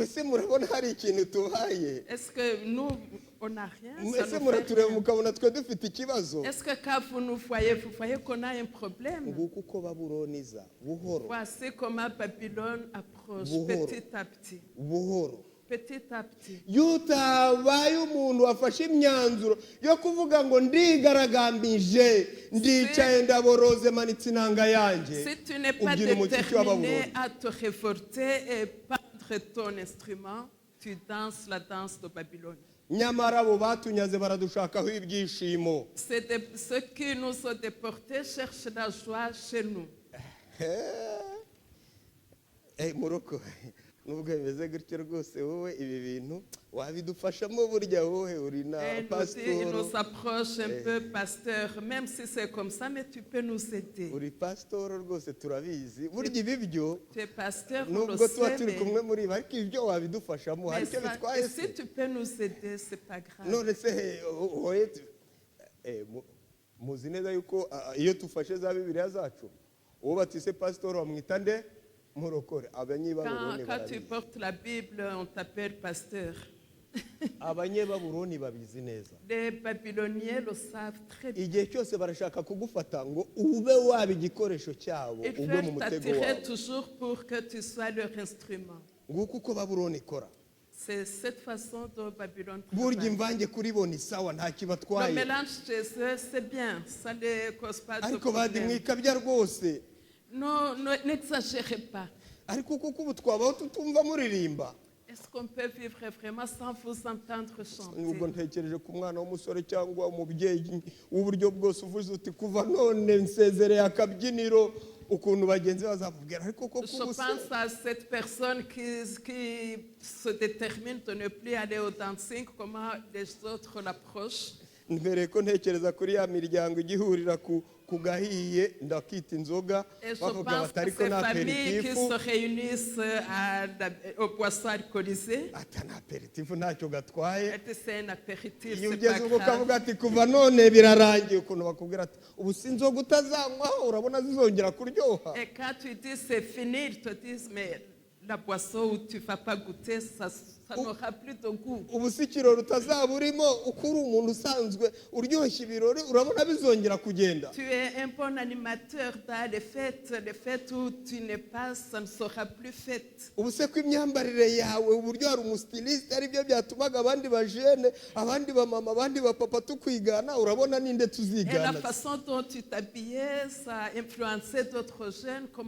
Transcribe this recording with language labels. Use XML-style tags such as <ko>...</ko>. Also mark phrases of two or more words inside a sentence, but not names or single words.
<fr>Est-ce que nous, on n'a rien? Est-ce que quand vous nous voyez qu'on a un problème? Voici comment Babylone approche petit à petit. Petit à petit.</fr> <rw>Yutabaye umuntu wafashe imyanzuro yo kuvuga ngo ndigaragambije ndicaye ndaboroze manitse inanga yanjye.</rw> <fr>Si tu n'es pas déterminé à te révolter et prendre ton instrument, tu danses la danse de Babylone.</fr> <rw>Nyamara bo batunyaze baradushakaho ibyishimo.</rw> <fr>Ceux qui nous ont déportés cherchent la joie chez nous.</fr> <rw>Moroko nubwo bimeze gutyo rwose wowe ibi bintu wabidufashamo burya wowe uri na</rw> <fr>Et il</fr> <rw>pasitoro</rw> <fr>nous approche un peu, pasteur, même si c'est comme ça, mais tu peux nous aider.</fr> <rw>uri pasitoro rwose turabizi burya ibi byo</rw> <fr>Tu es pasteur, on le</fr> <rw>nubwo tuba</rw> <fr>sait,</fr> <rw>turi kumwe muri ibi ariko ibyo wabidufashamo hari icyo bitwaye</rw> <fr>et si</fr> <rw>se</rw> <fr>tu peux nous aider, c'est pas grave.</fr> <rw>none se wowe muzi neza yuko iyo dufashe za bibiliya zacu uwo batise pasitoro bamwita nde murokore abanyebaburoni</rw> <fr>Quand tu</fr> <rw>barabizi</rw> <fr>portes la Bible, on t'appelle pasteur.</fr> <rw>abanyebaburoni babizi neza</rw> <fr>Les Babyloniens le savent très bien.</fr> <rw>igihe cyose barashaka kugufata ngo ube waba igikoresho cyabo</rw> <fr>Ils</fr> <rw>ugwe mu</rw> <fr>veulent</fr> <rw>mutego</rw> <fr>t'attirer</fr> <rw>wabo</rw> <fr>toujours pour que tu sois leur instrument.</fr> <rw>nguko uko babuloni ikora</rw> <fr>C'est cette façon dont Babylone</fr> <rw>burya</rw> <fr>travaille.</fr> <rw>imvange kuri bo ni sawa nta</rw> <fr>Le</fr> <rw>kibatwaye</rw> <fr>mélange chez eux, c'est bien. Ça ne cause pas de</fr> <rw>ariko badi</rw> <fr>problème.</fr> <rw>mwikabya rwose</rw> <fr>Non, n'exagérez pas.</fr> <rw>ariko kuko ubu twabaho tutumva muririmba</rw> <fr>Est-ce qu'on peut vivre vraiment sans vous entendre</fr> <rw>ubwo</rw> <fr>chanter?</fr> <rw>ntekereje ku mwana w'umusore cyangwa umubyeyi w'uburyo bwose uvuze uti kuva none nsezereye akabyiniro ukuntu bagenzi bazamubwira ariko koko</rw> <fr>Je</fr> <rw>ubu se</rw> <fr>pense à cette personne qui se détermine de ne plus aller au dancing, comment les autres l'approchent.</fr> <rw>mbere ko ntekereza kuri ya miryango igihurira ku gahiye ndakita inzoga</rw> <fr>Et je</fr> <rw>bavuga</rw> <fr>pense</fr> <rw>bati</rw> <fr>à</fr> <rw>ariko</rw> <fr>ces</fr> <rw>ni</rw> <fr>familles qui</fr> <rw>aperitifu</rw> <fr>se réunissent au boisson alcoolisé.</fr> <rw>ata ni aperitifu ntacyo gatwaye</rw> <fr>Et c'est un apéritif,</fr> <rw>iyo</rw> <fr>c'est</fr> <rw>ugeze</rw> <fr>pas</fr> <rw>ubwo</rw> <fr>grave.</fr> <rw>ukavuga ati kuva none birarangiye ukuntu bakubwira ati ubu si inzoga utazanywaho urabona zizongera kuryoha</rw> <fr>Et quand tu dis c'est fini, ils te disent mais la boisson où tu ne vas pas goûter, ça n'aura plus de goût.</fr> <rw>ubu si ikirori utazaba urimo uko uri umuntu usanzwe uryoshya ibirori urabona bizongera kugenda</rw> <fr>Tu es un bon animateur dans les fêtes où tu n'es pas, ça ne sera plus fête.</fr> <rw>ubu se ko imyambarire yawe uburyo hari umusitilisite aribyo byatumaga abandi bajene abandi bamama abandi bapapa tukwigana urabona ninde</rw> <fr>Et la</fr> <rw>tuzigana</rw> <fr>façon dont tu t'habillais, ça a influencé d'autres jeunes.</fr>